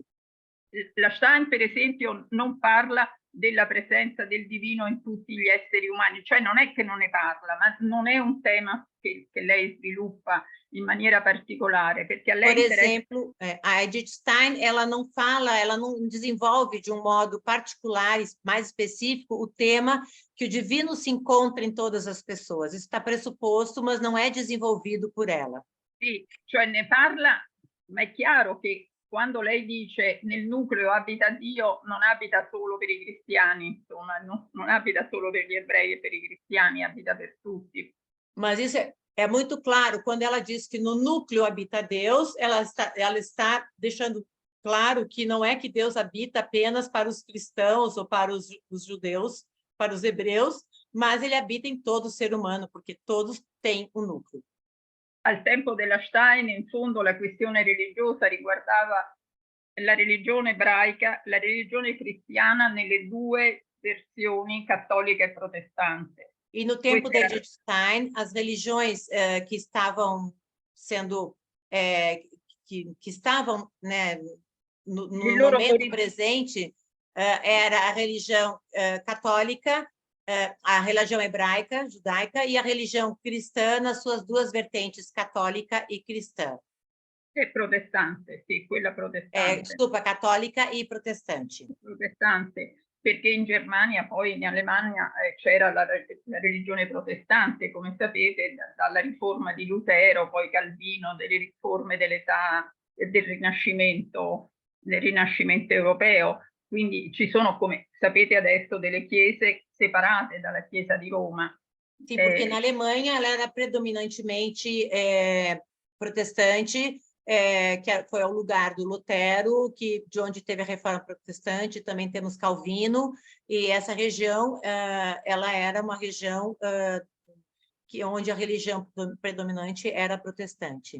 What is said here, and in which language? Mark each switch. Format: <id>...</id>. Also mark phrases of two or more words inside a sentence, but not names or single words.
<it>La Stein, per esempio, non parla della presenza del divino in tutti gli esseri umani, cioè non è che non ne parla, ma non è un tema che lei sviluppa in maniera particolare, perché a lei</it> <pt>por exemplo, a Edith Stein, ela não desenvolve de um modo particular, mais específico, o tema que o divino se encontra em todas as pessoas. Isso está pressuposto, mas não é desenvolvido por ela.</pt> <it>Sì, cioè ne parla, ma è chiaro che quando lei dice nel nucleo abita Dio, non abita solo per i cristiani, insomma, non abita solo per gli ebrei e per i cristiani, abita per tutti.</it> <pt>Mas isso é muito claro, quando ela diz que no núcleo habita Deus, ela está deixando claro que não é que Deus habita apenas para os cristãos ou para os judeus, para os hebreus, mas ele habita em todo ser humano, porque todos têm um núcleo.</pt> <it>Al tempo della Stein, in fondo, la questione religiosa riguardava la religione ebraica, la religione cristiana nelle due versioni, cattolica e protestante.</it> <pt>E no tempo de Edith Stein, as religiões que estavam sendo, que estavam, né, no momento presente, era a religião católica, a religião hebraica, judaica, e a religião cristã nas suas duas vertentes, católica e cristã.</pt> <it>E protestante, sì, quella protestante. Desculpa, cattolica e protestante. Protestante, perché in Germania, poi in Alemania c'era la religione protestante, come sapete, dalla riforma di Lutero, poi Calvino, delle riforme dell'età del Rinascimento europeo. Quindi ci sono, come sapete adesso, delle chiese separate dalla Chiesa di Roma.</it> <pt>Sì, perché in Alemanha ela era predominantemente protestante, foi ao lugar do Lutero, de onde teve a Reforma Protestante. Também temos Calvino, e essa região ela era uma região onde a religião predominante era protestante.</pt>